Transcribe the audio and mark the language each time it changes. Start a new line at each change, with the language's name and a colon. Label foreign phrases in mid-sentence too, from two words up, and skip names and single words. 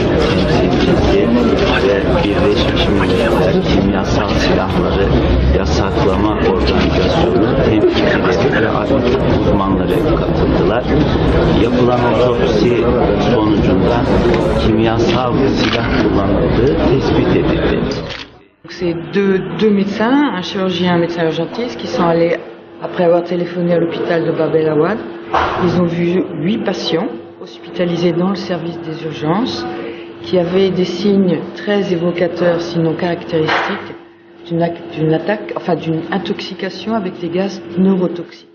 Turkish: temsilcisi ve Birleşmiş Milletler Kimyasal Silahları Yasaklama Organizasyonu temsilcileri ve adli uzmanları katıldılar. Yapılan otopsi sonucunda kimyasal silah kullanıldığı tespit edildi.
French: C'est deux médecins, un chirurgien et un médecin urgentiste, qui sont allés, après avoir téléphoné à l'hôpital de Bab el Awad. Ils ont vu 8 patients hospitalisés dans le service des urgences qui avaient des signes très évocateurs, sinon caractéristiques, d'une attaque, enfin d'une intoxication avec des gaz neurotoxiques.